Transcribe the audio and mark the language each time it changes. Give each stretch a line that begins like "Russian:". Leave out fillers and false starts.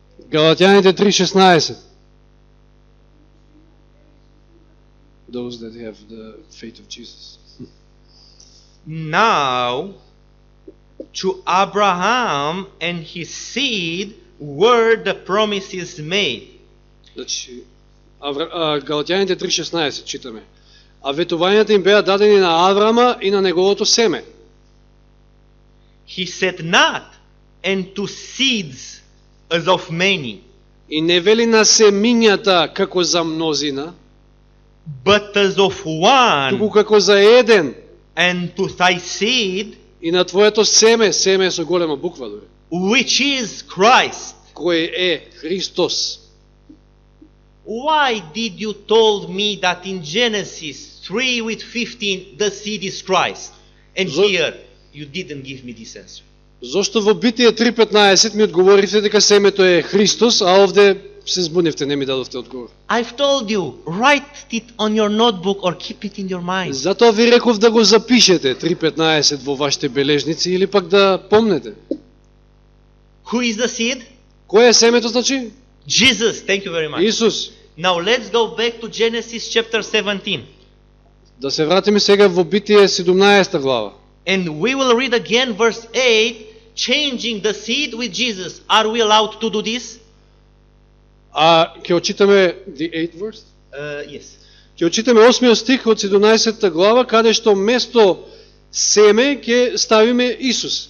Macedonian: Галатјаните 3:16.
English: Those that have the faith of Jesus. Now to Abraham and his seed were the promises made.
Macedonian: Значи, Галатјаните 3:16 читаме. А ветувањата им беа дадени на Аврама и на неговото семе.
English: He said not, and to seeds as of many,
Macedonian: И не вели на семињата како за мнозина,
English: but as of one,
Macedonian: туку како за еден,
English: and to thy seed,
Macedonian: и на твоето семе, семе со голема буква дори,
English: which is Christ.
Macedonian: кој е Христос.
English: Why did you told me that in Genesis 3:15 the seed is Christ? And here you didn't give me this answer.
Macedonian: Зошто во Битие 3:15 ми одговоривте дека семето е Христос, а овде се збуневте, не ми дадовте одговор.
English: I've told you, write it on your notebook or keep it in your mind.
Macedonian: Затоа ви реков да го запишете 3:15 во вашите бележници или пак да помнете.
English: Who is the seed?
Macedonian: Кој е семето значи?
English: Jesus. Thank you very much.
Macedonian: Исус.
English: Now let's go back to Genesis chapter 17.
Macedonian: Да се вратиме сега во Битие 17 глава.
English: And we will read again verse 8, changing the seed with Jesus. Are we allowed to do this?
Macedonian: А ќе очитаме
English: the 8th verse. Yes.
Macedonian: Ќе очитаме 8 стих од 17 глава, каде што место семе ќе ставиме Исус.